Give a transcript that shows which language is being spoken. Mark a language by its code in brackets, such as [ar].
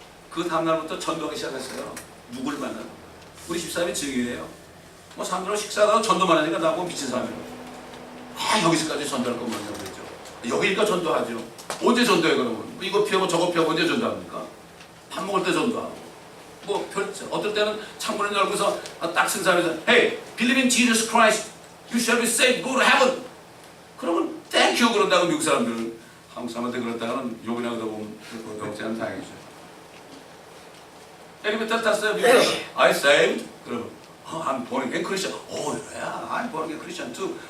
[ko] 그 다음날부터 전도하기 시작했어요. 누굴 만나? 우리 집사람이 증인이에요. 뭐 사람들하고 식사하다가 전도만 하니까 나보고 미친 사람이에요. 여기서까지 전도할 것만 하냐고 그랬죠. 여기니까 전도하죠. 언제 전도해 그러면? 이거 피하고 저거 피하고 언제 전도합니까? 밥 먹을 때 전도하고. 뭐 어떨 때는 창문을 열고서 딱 쓴 사람에서 [en] Hey, believe in Jesus Christ, you shall be saved, go to heaven. [ko] 그러면 땡큐 그런다고 미국 사람들은. 한국 사람한테 그랬다가는 욕이나 그러다 보면 역제하면 다행이죠. 엘리베이터 탔어요. 미국 사람 [en] I saved. [ko] 그러면 [en] I'm born again Christian. Oh yeah, I'm born again Christian too.